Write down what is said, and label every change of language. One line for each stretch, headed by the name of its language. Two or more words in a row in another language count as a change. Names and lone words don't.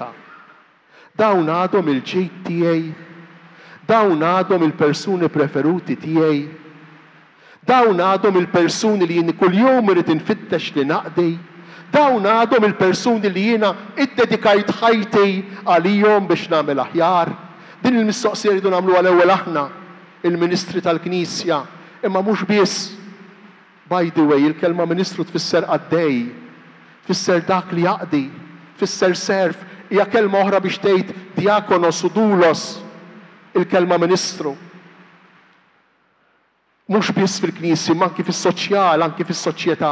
Maltese: Dawn għadhom il-ġid tiegħi, dawn għadhom il-persuni preferuti tiegħi, dawn għadhom il-persuni li jien kuljum irid infittex li naqdi, dawn għadhom il-persuni li jiena iddedikajt ħajti għalihom biex nagħmel aħjar. Din il-mistoqsija rridu nagħmluha l-ewwel aħna, il-Ministri tal-Knisja, imma mhux biss.
English: By the way,
Maltese: il-kelma ministru tfisser għaddej, tfisser dak li jaqdi, tfisser serf, hija kelma oħra biex tgħid diakonos u dulos, il-kelma ministru. Mhux biss fil-Knisja, ma anki fis-soċjal, anki fis-soċjetà.